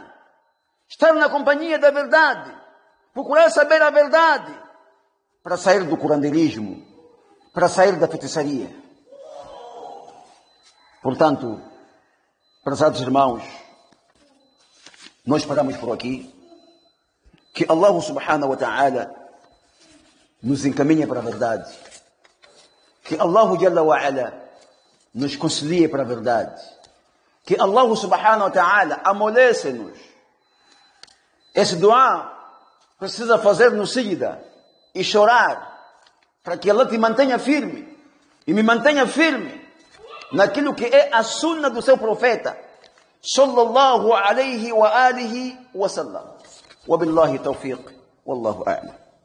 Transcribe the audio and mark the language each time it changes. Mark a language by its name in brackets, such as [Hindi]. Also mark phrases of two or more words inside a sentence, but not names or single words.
[Portuguese] Estar na companhia da verdade. Procurar saber a verdade. Para sair do curandeirismo, para sair da feitiçaria. Portanto, prezados irmãos, nós paramos por aqui. Que Allah [Arabic] سبحانه وتعالى [Portuguese] nos encaminhe para a verdade. Que Allah [Arabic] جل وعلا [Portuguese] nos concilie para a verdade. Que Allah [Arabic] سبحانه وتعالى [Portuguese] amolece-nos. Esse dua precisa fazer no sigda e chorar, para que Allah te mantenha firme, e me mantenha firme, naquilo que é a sunna do seu profeta, [Arabic] صلى الله عليه وعلى آله وسلم. وبالله توفيق والله أعلم.